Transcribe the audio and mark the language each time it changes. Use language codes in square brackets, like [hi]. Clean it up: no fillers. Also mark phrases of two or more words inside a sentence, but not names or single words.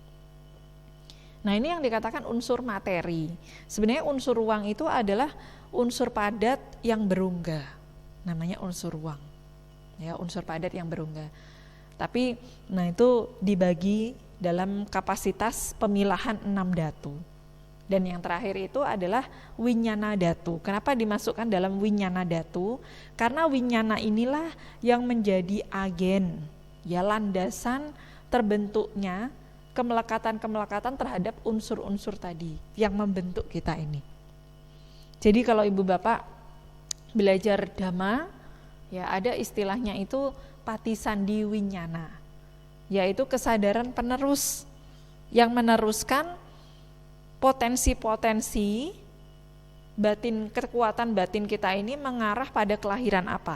[id] Nah, ini yang dikatakan unsur materi. Sebenarnya unsur ruang itu adalah unsur padat yang berungga, namanya unsur ruang, ya, unsur padat yang berungga. Tapi, nah itu dibagi dalam kapasitas pemilahan 6 dhatu. Dan yang terakhir itu adalah [pi] winyana dhatu. [id] Kenapa dimasukkan dalam [pi] winyana dhatu? [id] Karena winyana inilah yang menjadi agen, ya, landasan terbentuknya kemelekatan-kemelekatan terhadap unsur-unsur tadi yang membentuk kita ini. Jadi kalau Ibu Bapak belajar Dhamma, ya, ada istilahnya itu [pi] patisandi winyana, [id] yaitu kesadaran penerus yang meneruskan potensi-potensi kekuatan batin kita ini mengarah pada kelahiran apa?